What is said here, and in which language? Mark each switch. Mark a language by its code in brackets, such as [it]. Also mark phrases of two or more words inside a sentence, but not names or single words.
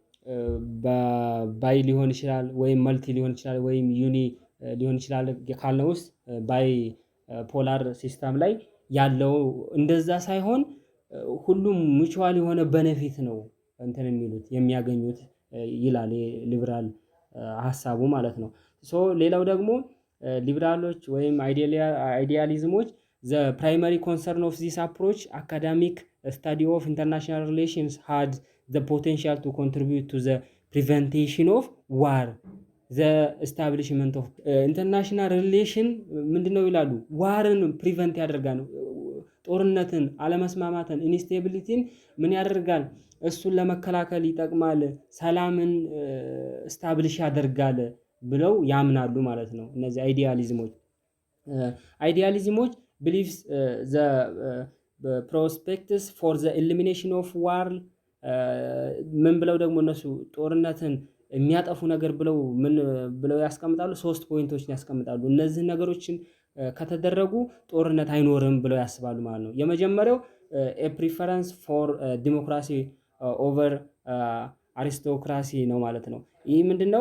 [am] ባይ ሊሆን ይችላል ወይም መልቲ ሊሆን ይችላል ወይም ዩኒ ሊሆን ይችላል ካልነው ውስጥ [en] bipolar system [am] ላይ ያለው እንደዛ ሳይሆን ሁሉም ሙቹዋል የሆነ ቤኔፊት ነው እንትን የሚሉት የሚያገኙት ይላል ሊበራል ሐሳቡ ማለት ነው። ሌላው ደግሞ ሊበራሎች ወይም አይዲያሊዝሞች [en] the primary concern of this approach academic study of international relations had the potential to contribute to the prevention of war the establishment of international relation [am] ምንድነው ይላሉ? ዋርን ፕሪቨንት ያደርጋል፣ ጦርነትን፣ አለመስማማትን፣ ኢንስቴቢሊቲን ምን ያደርጋል? እሱን ለመከላከል ይጠቅማል፣ ሰላምን ስታብሊሽ ያደርጋል ብለው ያምናሉ ማለት ነው። እነዚህ አይዲያሊዝሞች [en] believes the prospects for the elimination of war [am] ምን ብለው ደግሞ እነሱ ጦርነትን የሚያጠፉ ነገር ብለው ምን ብለው ያስቀምጣሉ? 3 ፖይንቶችን ያስቀምጣሉ። እነዚህን ነገሮችን ከተደረጉ ጦርነት አይኖርም ብለው ያስባሉ ማለት ነው። የመጀመሪያው [en] preference for democracy over aristocracy [am] ነው ማለት ነው። ይህ ምንድነው?